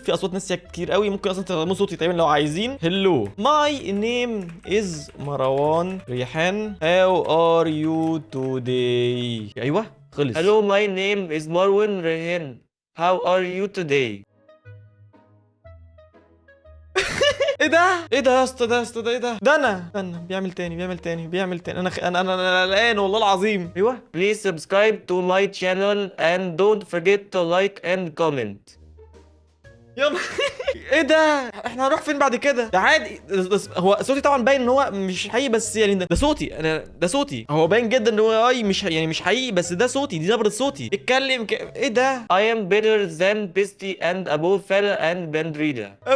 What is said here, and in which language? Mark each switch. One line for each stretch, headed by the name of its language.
Arabic: في اصوات ناس كتير قوي ممكن اصلا تستخدموا صوتي تقريبا لو عايزين.
English: Hello my name is Marwan Rihan how are you today.
Arabic: ايوه خلص.
English: Hello my name is Marwan Rihan how are you today.
Arabic: ايه ده يا اسطى؟ ده انا استنى، بيعمل تاني. انا قلقان والله العظيم. ايوه
English: Please subscribe to my channel and don't forget to like and comment.
Arabic: يلا. ايه ده؟ احنا هنروح فين بعد كده؟ ده عادي. هو صوتي طبعا باين ان هو مش حقيقي، بس يعني ده صوتي انا، ده صوتي. هو باين جدا ان هو مش حقيقي، بس ده صوتي، دي نبرة صوتي. اتكلم ايه ده؟
English: I am better than Bestie and Abu Fella and Bandrida.